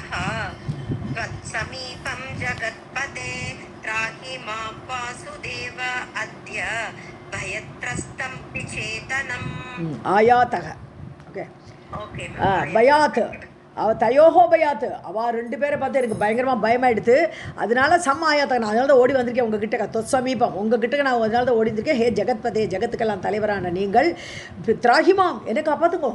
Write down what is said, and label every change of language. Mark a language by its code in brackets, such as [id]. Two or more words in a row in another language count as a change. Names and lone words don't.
[sa] त्वत्समीपं जगत्पते त्राहि मां वासुदेव अद्य भयत्रस्तं विचेतनम्. [ta] आयातः ஓகே [sa] भयात् तयोः भयात्, [ta] அவள் 2 பேரை பார்த்து எனக்கு பயங்கரமாக பயமாயிடுது. அதனால ஆயாத்தான், நான் அதனால தான் ஓடி வந்திருக்கேன் உங்ககிட்ட. தொத்சமீபம், உங்ககிட்ட நான் அதனால தான் ஓடி வந்திருக்கேன். ஹே ஜெகத்பதே, ஜெகத்துக்கெல்லாம் தலைவரான நீங்கள், திராகிமாம், என்னை காப்பாற்றுங்கோ.